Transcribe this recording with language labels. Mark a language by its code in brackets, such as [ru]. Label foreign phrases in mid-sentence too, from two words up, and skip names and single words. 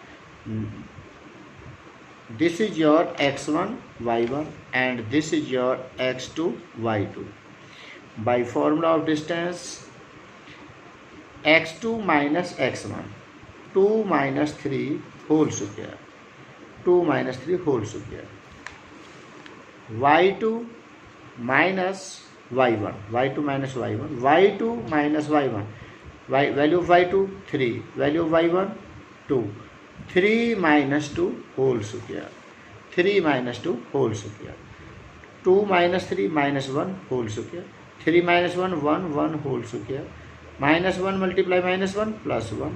[en] This is your x1, y1 and this is your x2, y2. By formula of distance, x2 minus x1, 2 minus 3 whole square. 2 minus 3 whole square. y2 minus y1. y2 minus y1. y2 minus y1. Value of y2 3. Value of y1 2. 3 minus 2 whole square. 3 minus 2 whole square. 2 minus 3 minus 1 whole square. 3 minus 1 1 whole square. Minus 1 multiply minus 1 plus 1.